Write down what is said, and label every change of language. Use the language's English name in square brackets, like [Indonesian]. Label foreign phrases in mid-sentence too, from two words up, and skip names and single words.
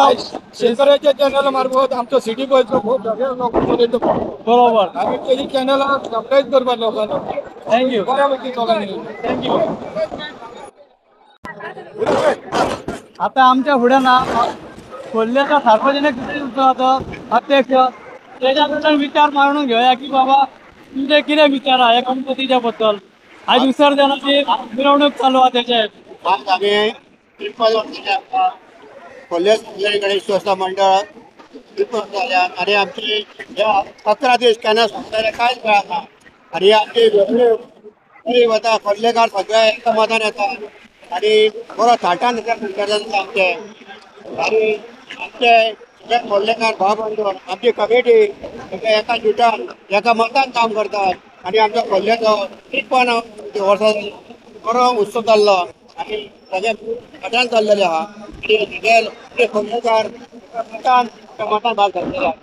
[Konkani] शेतकऱ्याच्या चॅनल मार्फत आमचो सिटी बॉयजचो खूप बरोबर आमी तेजी चॅनलां सबस्क्रायब करपाक लोकांना थँक्यू बऱ्यापैकी चोलांनी [Marathi] थँक्यू। आता आमच्या फुडें ना खोर्लेचा सार्वजनिक गणपती उत्सवाचो अध्यक्ष त्याच्याबद्दल विचार मांडून घेऊया की बाबा तुमचे किती विचार आहे गणपतीच्या बद्दल आज विसर्जनाची मिरवणूक चालू आहे त्याचे [Konkani] आज आम्ही खोर्ले गणेश मंडळ आणि आमची 11 दीस केन्ना सुटले कांयच कळना आणि आमची वता खोर्लेकार सगळे एकमतान येता आणि बरो थाटान आमचे आणि आमचे सगळे खोर्लेकार भाव बंधू आमची कमिटी एका जुटान एका मतान काम करतात आणि आमच्या खोर्लेचो 53 वर्सां बरो उत्सव जाल्लो आणि सगळे मतान चाललेले आहा आणि खोर्लेकार मतान भाग घेतलेले आहा